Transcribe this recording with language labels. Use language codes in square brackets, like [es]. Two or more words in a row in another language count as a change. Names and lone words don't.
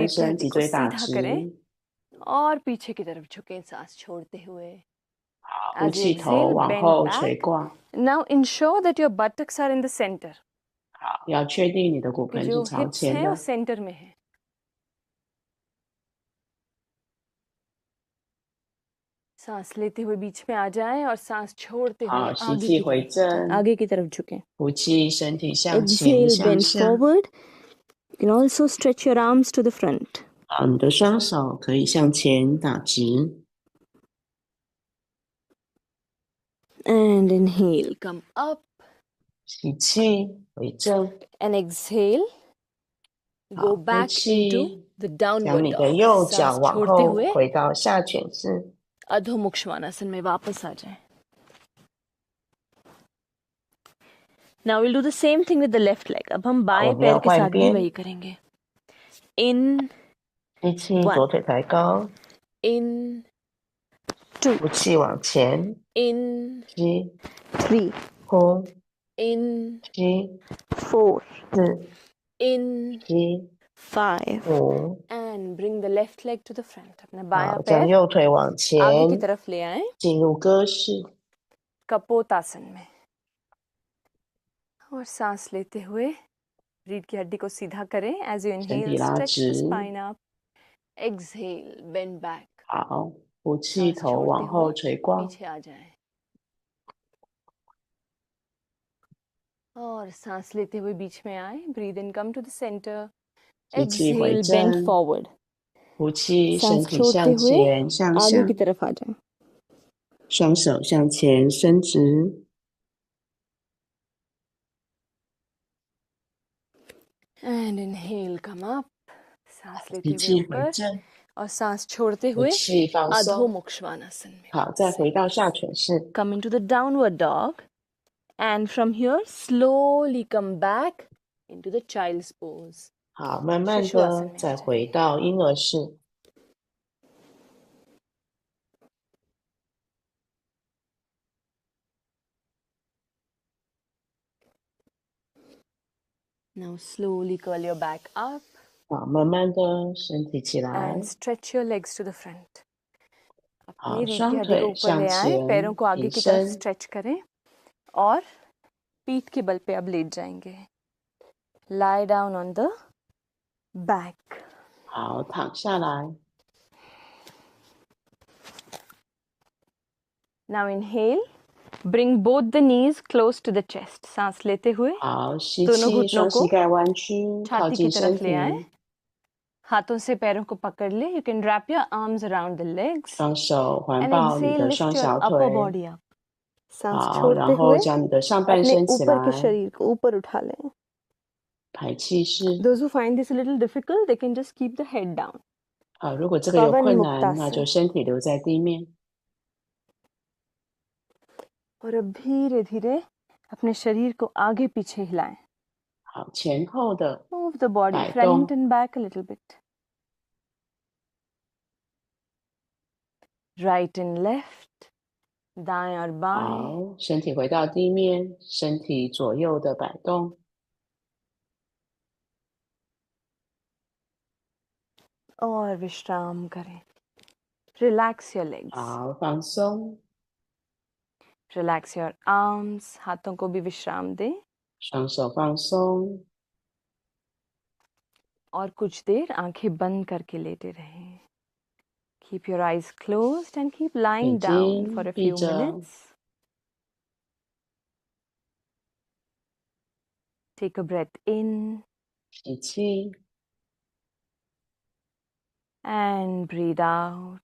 [hi] रीढ़ की [zh] 身 [hi] हड्डी [zh] 脊 [hi] को [zh] 椎打 [hi] सीधा [zh] 直， [hi] करें और पीछे की तरफ झुकें सांस छोड़ते हुए. [zh] 呼 [en] As you [zh] 气，头 [en] exhale, [zh] 往 [en] bend [zh] 后垂 [en] back. [zh] 挂。 [en] Now ensure that your buttocks are in the center. [zh] 好，要确定你的骨 [hi] कि [zh] 盆是 [hi] जो [zh] 朝 [hi] hips [zh] 前 [hi] हैं वो [zh] 的。 [hi] सेंटर में है. सांस लेते हुए बीच में आ जाएं और सांस छोड़ते हुए [zh] 好，吸 [hi] आगे [zh] 气 [hi] की [zh] 回 [hi] तरफ [zh] 正， [hi] आगे की तरफ झुकें. [zh] 呼气，身体向前 [en] Exhale, [zh] 向 [en] bend [zh] 下。 [en] forward. You can also stretch your arms to the front. [zh] 好，你的双手可以向前打直。 [en] And inhale, come up. [zh] 吸气，回正， [en] And exhale, [zh] 好， [en] go [zh] 呼 [en] back [zh] 气， [en] into the [zh] 将 [en] downward [zh] 你的 [en] dog. [zh] 右脚 [hi] सांस [zh] 往 [hi] छोड़ते [zh] 后 [hi] हुए [zh] 回到下犬式。 [hi] अधो मुक्ष्वानासन में वापस आ जाएं. [en] Now we'll do the same thing with the left leg. [hi] अब हम बाएं अब यहाँ पैर के साथ भी बाएं वही करेंगे. In, [zh] 吸气， [en] One. [zh] 左腿抬高， [en] in, 2, [zh] 呼气往前， [en] in, [zh] 吸， [en] 3, [zh] 呼， [en] in, [zh] 吸， [en] 4, [zh] 四， [en] in, [zh] 吸， [en] 5. [zh] 五。 [en] And bring the left leg to the front. [hi] अपना बायां [zh] 好，将 [hi] पैर [zh] 右腿往 [hi] आगे [zh] 前 [hi] की तरफ ले आएं. [zh] 进入鸽式。 [hi] कपोतासन में. और सांस लेते हुए रीढ़ की हड्डी को सीधा करें. [en] As you [zh] 身 [en] inhale, [zh] 体拉 [en] stretch the [zh] 直。 [en] spine up. Exhale, bend back. [zh] 好，呼气， [hi] सांस [zh] 头 [hi] छोड़ते [zh] 往后 [hi] हुए [zh] 垂挂。 [hi] पीछे आ जाएं. और सांस लेते हुए बीच में आए. [en] Breathe in, come to the center. [zh] 吸气回 [en] Exhale, bend [zh] 正， [en] forward. [zh] 呼气，身 [hi] सांस [zh] 体 [hi] छोड़ते [zh] 向 [hi] हुए [zh] 前向 [hi] आगे [zh] 上 [hi] की，तरफ आ जाए. [zh] 双手向前伸直， [en] And inhale, come up. [hi] सांस [zh] 吸 [hi] लेते हुए [zh] 气回 [hi] ऊपर [zh] 正， [hi] और सांस छोड़ते [zh] 呼 [hi] हुए [zh] 气放松。 [hi] अधोमुख श्वानासन में [zh] 好，再 [hi] वापस. [zh] 回到下犬式。 [en] Come into the downward dog, and from here slowly come back into the child's pose. [zh] 好，慢慢 [hi] शिशु आसन [zh] 的 [hi] में आ [zh] 再 [hi] जाए. [zh] 回到婴儿式。 [en] Now slowly curl your back up [zh] 好，慢慢的身体起来。 [en] and stretch your legs to the front. [zh] 好， [hi] अपनी रीढ़ की [zh] 双 [hi] हड्डी को [zh] 腿 [hi] ऊपर [zh] 向 [hi] ले आए, [zh] 前 [hi] पैरों को आगे [zh] 挺 [hi] की तरफ [zh] 身， [hi] स्ट्रेच करें और पीठ के बल पे अब लेट जाएंगे. [en] Lie down on the back. [zh] 好，躺下来。 [en] Now inhale, bring both the knees close to the chest. [hi] सांस लेते हुए [zh] 好，吸 [hi] दोनों [zh] 气， [hi] घुटनों [zh] 双 [hi] को [zh] 膝盖弯曲，靠 [hi] छाती की [zh] 近身 [hi] तरफ ले आए. [zh] 体， [hi] हाथों से पैरों को पकड़ ले. [en] You can wrap your arms around the legs [zh] 双手环 [en] and [zh] 抱你 [en] exhale, [zh] 的 [en] lift [zh] 双 [en] your [zh] 小 [en] upper [zh] 腿。 [en] body up. [hi] सांस [zh] 好， [hi] छोड़ते [zh] 然后 [hi] हुए [zh] 将你的上半 [hi] अपने [zh] 身起 [hi] ऊपर के [zh] 来， [hi] शरीर को ऊपर उठा लें. [zh] 排气式。 [en] Those who find this a little difficult, they can just keep the head down. [zh] 好，如果这个有 [hi] पवन [zh] 困难，那就 [hi] मुक्तासन. [zh] 身体留在地面。 [hi] और अब धीरे धीरे अपने शरीर को आगे पीछे हिलाएं. [zh] 好，前后的 [en] Move the body [zh] 摆 [en] front [zh] 动。 [en] and back a little bit. Right and left, [hi] दाएं और बाएं. [zh] 好，身体回到地面，身体左右的摆动。 [hi] और विश्राम करें. [en] Relax your legs. [zh] 好，放松， [en] Relax your arms. [hi] हाथों को भी विश्राम दें. [zh] 双手放松。 [hi] और कुछ देर आंखें बंद करके लेटे रहें. [en] Keep your eyes closed and keep [zh] 眼 [en] lying down for [zh] 睛 [en] a [zh] 闭 [en] few [zh] 着， [en] minutes. Take a breath in [zh] 吸气， [en] and breathe out.